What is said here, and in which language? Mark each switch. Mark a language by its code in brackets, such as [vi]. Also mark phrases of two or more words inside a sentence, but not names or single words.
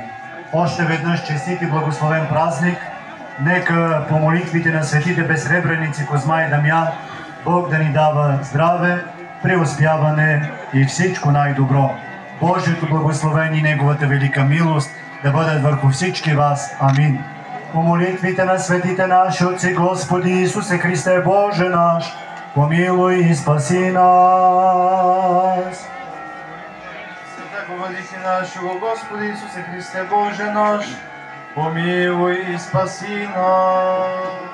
[bg] Още веднъж честит и благословен празник! Нека по молитвите на светите безсребреници Козма и Дамян Бог да ни дава здраве, преуспяване и всичко най-добро. Божието благословение и Неговата велика милост да бъдат върху всички вас. Амин. По молитвите на светите наши Отци, Господи Исусе Христе, Боже наш, помилуй и спаси нас. [cu] Святаго владыки нашего, Господи Исусе Христе, Боже наш, помилуй и спаси нас.